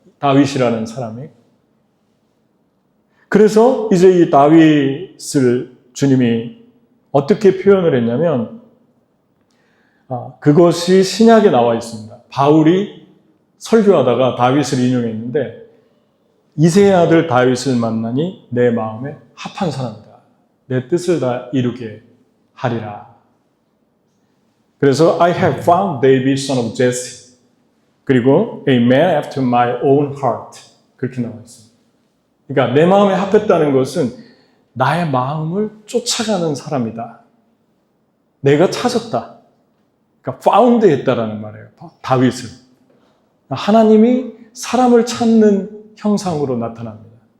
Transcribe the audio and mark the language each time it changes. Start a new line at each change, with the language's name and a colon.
Korean: 다윗이라는 사람이. 그래서 이제 이 다윗을 주님이 어떻게 표현을 했냐면, 그것이 신약에 나와 있습니다. 바울이 설교하다가 다윗을 인용했는데, 이새의 아들 다윗을 만나니 내 마음에 합한 사람이다. 내 뜻을 다 이루게 하리라. 그래서
English: I have found David son of Jesse.
Korean: 그리고
English: a man after my own heart.
Korean: 그렇게 나와 있습니다. 그러니까 내 마음에 합했다는 것은 나의 마음을 쫓아가는 사람이다. 내가 찾았다. 그러니까 found 했다라는 말이에요. 다윗을. 하나님이 사람을 찾는 형상으로 나타납니다.